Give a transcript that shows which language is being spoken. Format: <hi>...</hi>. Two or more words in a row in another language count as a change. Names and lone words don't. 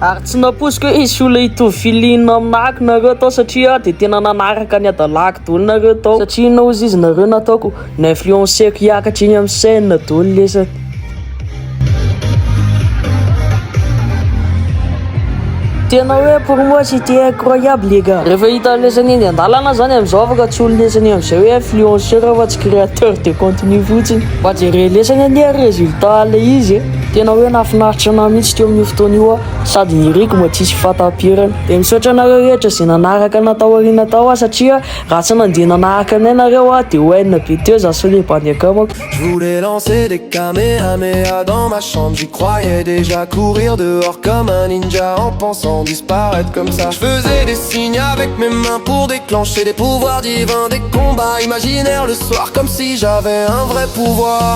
<mg>ary tsy naposiko hoe izy olona hitovy filinina aminahako nareo tao satria dia tena nanaraka ny adalahako daholo nareo tao satria naozy izy nareo nataoko na influenceko hiakatra iny amin'ny scène daholo lesaka Tena hoe</mg> <fr>pour moi c'était incroyable les gars.</fr> <mg>Rehefa hita lesany eny andalana zany am'izao afaka tsy olo lesany am'izay hoe influenceur fa tsy</mg> <fr>créateur de contenu</fr> <mg>fotsiny mba jere lesany ania résultat le izy. Tena hoe nafinaritra anah mihitsy teo amin'io fotoana io sady niriko mba tsisy fatam-pirana de misaotra anareo rehetra zay nanaraka natao aoriana tao satria raha tsy nandeha nanaraka anay nareo de hoenina be teo za sy lebany akamako.</mg> <fr>Je voulais lancer des kamehameha dans ma chambre, j'y croyais déjà, courir dehors comme un ninja en pensant disparaître comme ça. Je faisais des signes avec mes mains pour déclencher des pouvoirs divins, des combats imaginaires le soir comme si j'avais un vrai pouvoir.</fr>